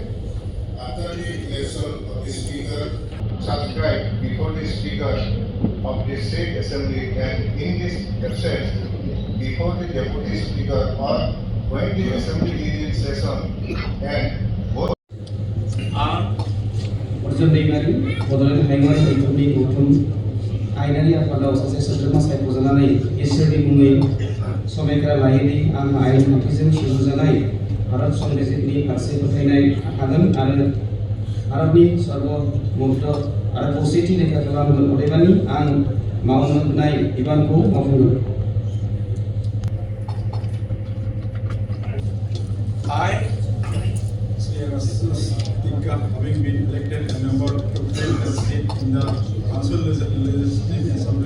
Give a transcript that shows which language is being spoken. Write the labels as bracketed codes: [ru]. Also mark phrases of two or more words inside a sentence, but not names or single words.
[en] After the election of the Speaker, subscribe before the Speaker of the State Assembly and in his absence before the Deputy Speaker or when the Assembly is in session and both [brx] अर्जुन दैमारि बड'लेण्ड हायुङारि गौथुमनि गौथुम आयेनारि आफादाव सासे सोद्रोमा सायख'जानानै इसोरनि मुङै समायखिरा लायोदि आं आयेन खान्थिजों सुजुजानाय भारत संबिजितनि फारसे फोथायनाय थागोन आरो भारतनि सार्वभौमत्व आरो खौसेथि रैखा खालामगोन, अदेबानि आं मावनो होनाय बिबानखौ मावफुंगोन। [en] I, Sri Augustus Tika, having been elected a member to fill a seat in the Council Legislative Assembly